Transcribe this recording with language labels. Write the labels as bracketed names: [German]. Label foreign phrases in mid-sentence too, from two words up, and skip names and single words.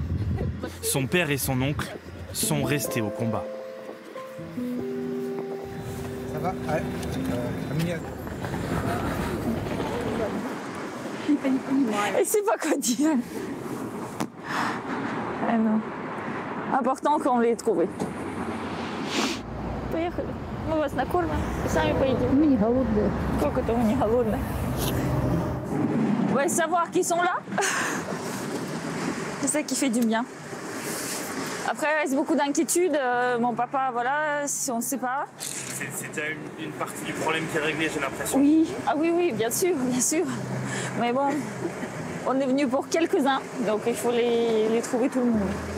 [French] Son père et son oncle sont restés au combat. Ça va? Elle sait pas quoi dire. Ah non. Important qu'on l'ait trouvé. [Russian] Поехали. Мы вас накормим, сами поедим. Мы не голодные. Как это мы не голодные? [French] Ouais, savoir qu'ils sont là, c'est ça qui fait du bien. Après, il reste beaucoup d'inquiétudes. Mon papa, voilà, si on ne sait pas. C'est déjà une partie du problème qui est réglée, j'ai l'impression. Oui, ah oui, oui, bien sûr, bien sûr. Mais bon, on est venu pour quelques-uns, donc il faut les trouver tout le monde.